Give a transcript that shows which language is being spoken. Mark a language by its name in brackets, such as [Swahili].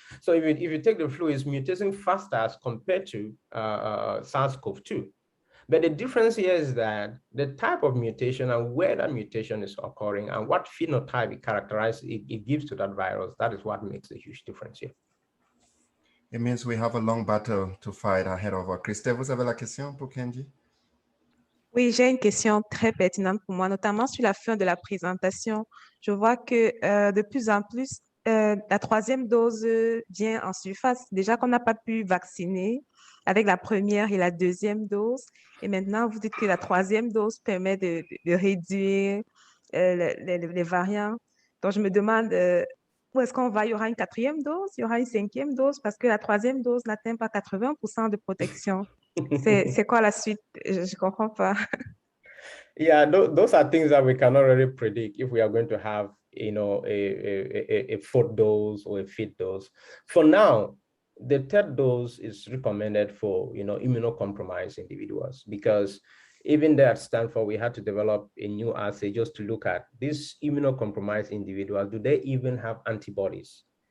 [English] So if you take the flu, it's mutating faster as compared to SARS-CoV-2. But the difference here is that the type of mutation and where that mutation is occurring and what phenotype it gives to that virus, that is what makes a huge difference here. It means we have a long battle to fight ahead of us. [French] Christelle, vous avez la question pour Kenji? Oui, j'ai une question très pertinente pour moi, notamment sur la fin de la présentation. Je vois que de plus en plus, la troisième dose vient en surface. Déjà qu'on n'a pas pu vacciner avec la première et la deuxième dose. Et maintenant, vous dites que la troisième dose permet de réduire les variants. Donc, je me demande où est-ce qu'on va? Il y aura une quatrième dose? Il y aura une cinquième dose? Parce que la troisième dose n'atteint pas 80% de protection. C'est quoi la suite? Je ne comprends pas. [English] Yeah, those are things that we cannot really predict if we are going to have, a fourth dose or a fifth dose. For now, the third dose is recommended for, immunocompromised individuals, because even there at Stanford, we had to develop a new assay just to look at these immunocompromised individuals. Do they even have antibodies,